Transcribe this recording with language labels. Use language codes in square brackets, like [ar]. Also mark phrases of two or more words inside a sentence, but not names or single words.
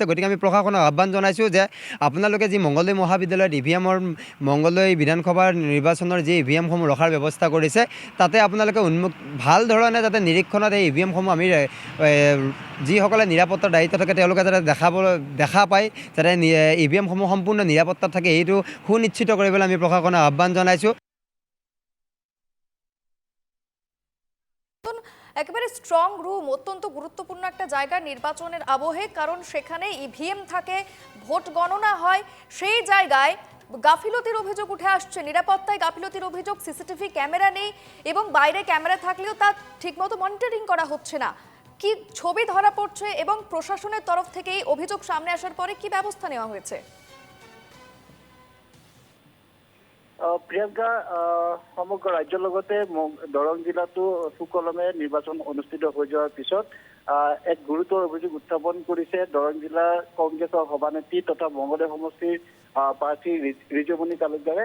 [as] গতিকে আমি প্ৰশাসনক আহ্বান জনাইছোঁ যে আপোনালোকে যি মঙ্গলদৈ মহাবিদ্যালয়ত মঙ্গলদৈ বিধানসভাৰ নিৰ্বাচনৰ যি ইভিএমসমূহ ৰখাৰ ব্যৱস্থা কৰিছে, তাতে আপোনালোকে ভাল ধৰণে যাতে নিৰীক্ষণত এই ইভিএমসমূহ আমি যিসকলে নিৰাপত্তাৰ দায়িত্ব থাকে তেওঁলোকে যাতে দেখা পায়, যাতে ইভিএমসমূহ সম্পূৰ্ণ নিৰাপত্তাত থাকে, এইটো সুনিশ্চিত কৰিবলৈ আমি প্ৰশাসনক আহ্বান জনাইছোঁ। [bn] একেবারে [en] strong room [bn] অত্যন্ত গুরুত্বপূর্ণ একটা জায়গা নির্বাচনের আবহে, কারণ সেখানে ইভিএম থাকে, ভোট গণনা হয়। সেই জায়গায় গাফিলতির অভিযোগ উঠে আসছে, নিরাপত্তায় গাফিলতির অভিযোগ। [en] CCTV camera [bn] নেই এবং বাইরে ক্যামেরা থাকলেও তা ঠিকমতো মনিটরিং করা হচ্ছে না। কি ছবি ধরা পড়ছে এবং প্রশাসনের তরফ থেকে এই অভিযোগ সামনে আসার পরে কি ব্যবস্থা নেওয়া হয়েছে? [as] প্ৰিয়ংকা, সমগ্ৰ ৰাজ্যৰ লগতে দৰং জিলাতো সুকলমে নিৰ্বাচন অনুষ্ঠিত হৈ যোৱাৰ পিছত এক গুৰুতৰ অভিযোগ উত্থাপন কৰিছে দৰং জিলাৰ কংগ্ৰেছৰ সভানেত্ৰী তথা মঙ্গলদৈ সমষ্টিৰ প্ৰাৰ্থী ৰিজুমণি তালুকদাৰে।